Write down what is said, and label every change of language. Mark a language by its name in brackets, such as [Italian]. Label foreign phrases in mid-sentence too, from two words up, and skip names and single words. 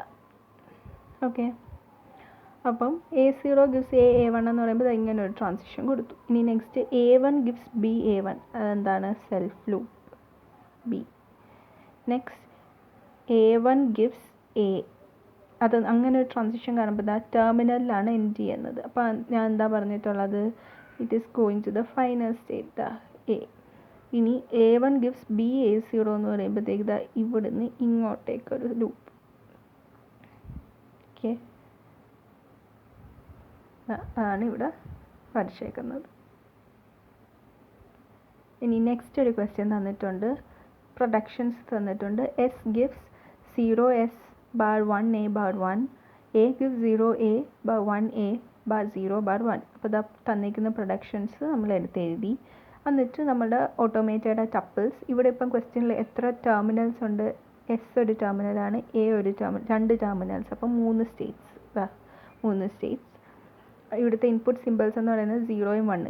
[Malayalam] ഓക്കെ, അപ്പം [English] A0 gives A1 [Malayalam] എന്ന് പറയുമ്പോൾ ഇങ്ങനെ ഒരു ട്രാൻസിഷൻ കൊടുത്തു. ഇനി [English] next A1 gives BA1. [Malayalam] അതെന്താണ്? [English] self loop B. next A1 gives A. [Malayalam] അത് അങ്ങനെ ഒരു ട്രാൻസിഷൻ കാണുമ്പോൾ ടെർമിനലിലാണ് എൻഡ് ചെയ്യുന്നത്. അപ്പോൾ ഞാൻ എന്താ പറഞ്ഞിട്ടുള്ളത്? [English] it is going to the final state A. [Malayalam] ഇനി [English] A1 gives BA0 [Malayalam] എന്ന് പറയുമ്പോഴത്തേക്ക് ഇവിടുന്ന് ഇങ്ങോട്ടേക്കൊരു ലൂപ്പ്. ഓക്കെ, അതാണ് ഇവിടെ പഠിച്ചേക്കുന്നത്. ഇനി നെക്സ്റ്റ് ഒരു ക്വസ്റ്റ്യൻ തന്നിട്ടുണ്ട്, പ്രൊഡക്ഷൻസ് തന്നിട്ടുണ്ട്. [English] S gives 0S bar 1A bar 1, A gives 0A bar 1A bar 0 bar 1. [Malayalam] അപ്പോൾ ഇതാ തന്നിരിക്കുന്ന പ്രൊഡക്ഷൻസ് നമ്മൾ എഴുതി. എന്നിട്ട് നമ്മുടെ ഓട്ടോമേറ്റയുടെ ടപ്പിൾസ്. ഇവിടെ ഇപ്പം ക്വസ്റ്റ്യനിൽ എത്ര ടെർമിനൽസ് ഉണ്ട്? എസ് ഒരു ടെർമിനലാണ്, എ ഒരു ടെർമിനൽ, 2 ടെർമിനൽസ്. അപ്പം 3 സ്റ്റേറ്റ്സ്. ഇവിടുത്തെ [English] input symbols [Malayalam] എന്ന് പറയുന്നത് 0യും 1.